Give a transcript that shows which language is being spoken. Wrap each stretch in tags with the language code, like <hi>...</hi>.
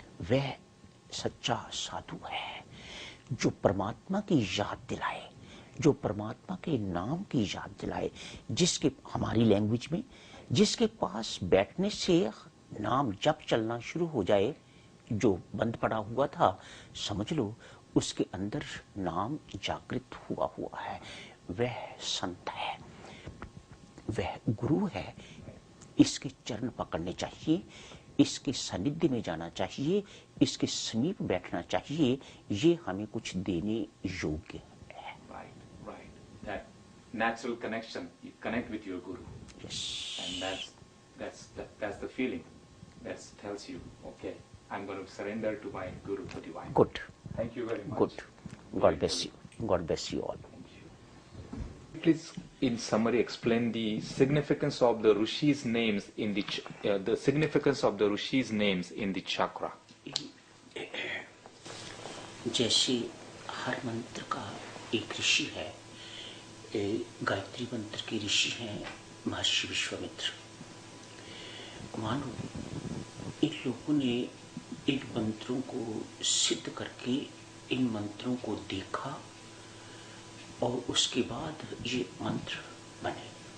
<hi>वह सच्चा साधु है जो परमात्मा की याद दिलाए, जो परमात्मा के नाम की याद दिलाए, जिसके हमारी लैंग्वेज में जिसके पास बैठने से नाम जप चलना शुरू हो जाए, जो बंद पड़ा हुआ था, समझ लो उसके अंदर नाम जागृत हुआ है। वह संत है, वह गुरु है। इसके चरण पकड़ने चाहिए, इसके सानिध्य में जाना चाहिए, इसके समीप बैठना चाहिए। ये हमें कुछ देने योग्य है।</hi> <en>Right. That natural connection, you connect with your guru. Yes. And that's the feeling that tells you, okay, I'm going to surrender to my guru, the divine. Good. Thank you very much. Good. God bless you. God bless you all. Thank you. Please, in summary, explain the significance of the Rishi's names in the significance of the Rishi's names in the chakra.</en> <hi>जैसे हर मंत्र का एक ऋषि है, गायत्री मंत्र के ऋषि हैं महर्षि विश्वामित्र। मानो इन लोगों ने इन मंत्रों को सिद्ध करके इन मंत्रों को देखा और उसके बाद ये मंत्र बने।</hi>